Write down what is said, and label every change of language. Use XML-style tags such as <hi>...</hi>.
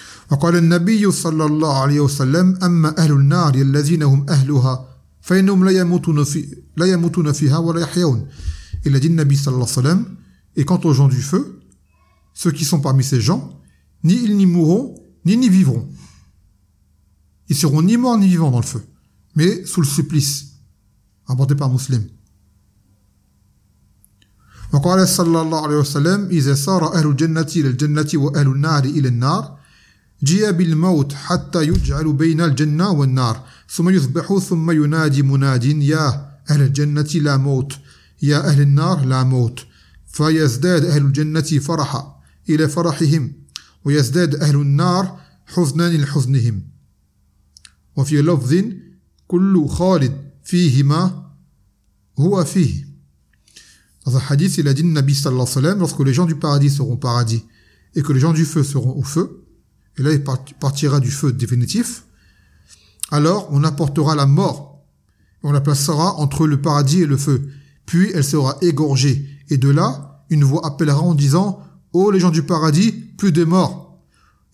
<ar>وقال النبي صلى الله عليه وسلم أما أهل النار الذين هم أهلها فإنهم لا يموتون فيها ولا يحيون.</ar> <fr>Il a dit</fr> <ar>النبي صلى الله عليه وسلم,</ar> <fr>et quant aux gens du feu, ceux qui sont parmi ces gens, ni ils n'y mourront ni n'y vivront. Ils seront ni morts ni vivants dans le feu, mais sous le supplice, rapporté par Muslim.</fr> <ar>وقال صلى الله عليه وسلم إذا سار أهل الجنة إلى الجنة وأهل النار إلى النار جيا بالموت حتى يجعل بين الجنة والنار ثم يصبح ثم ينادي مناد يا أهل الجنة لا موت يا أهل النار لا موت فيزداد أهل الجنة فرحا إلى فرحهم ويزداد أهل النار حزنا لحزنهم وفي لفظ كل خالد فيهما هو فيه.</ar> <fr>Dans un hadith, il a dit le Nabi sallallahu alayhi wa sallam, lorsque les gens du paradis seront au paradis et que les gens du feu seront au feu, et là il partira du feu définitif, alors on apportera la mort et on la placera entre le paradis et le feu. Puis elle sera égorgée et de là, une voix appellera en disant « Ô les gens du paradis, plus de mort !»</fr>